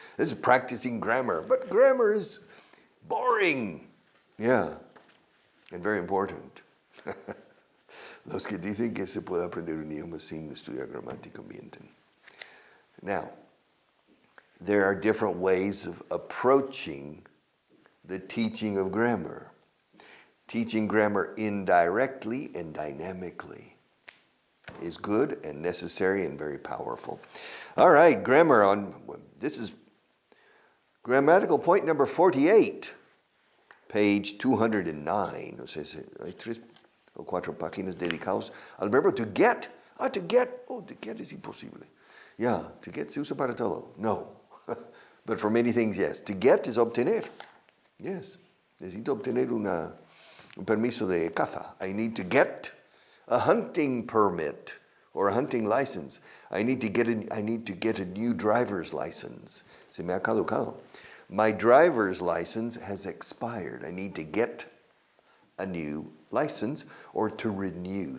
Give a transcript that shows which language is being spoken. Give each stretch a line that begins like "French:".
English: This is practicing grammar, but grammar is boring. Yeah, and very important.
Spanish: Los que dicen que se puede aprender un idioma sin estudiar gramática mienten.
English: Now, there are different ways of approaching the teaching of grammar. Teaching grammar indirectly and dynamically is good and necessary and very powerful. All right, grammar this is grammatical point number 48, page 209.
Spanish: O sea, hay 3 o 4 páginas dedicadas al verbo to get. To get.
English: Oh, to get
Spanish: es imposible.
English: Yeah, to get
Spanish: se usa para todo.
English: No. But for many things, yes. To get is obtener. Yes.
Spanish: Necesito obtener un permiso de caza.
English: I need to get a hunting permit or a hunting license. I need to get a new driver's license.
Spanish: Se me ha caducado.
English: My driver's license has expired. I need to get a new license or to renew.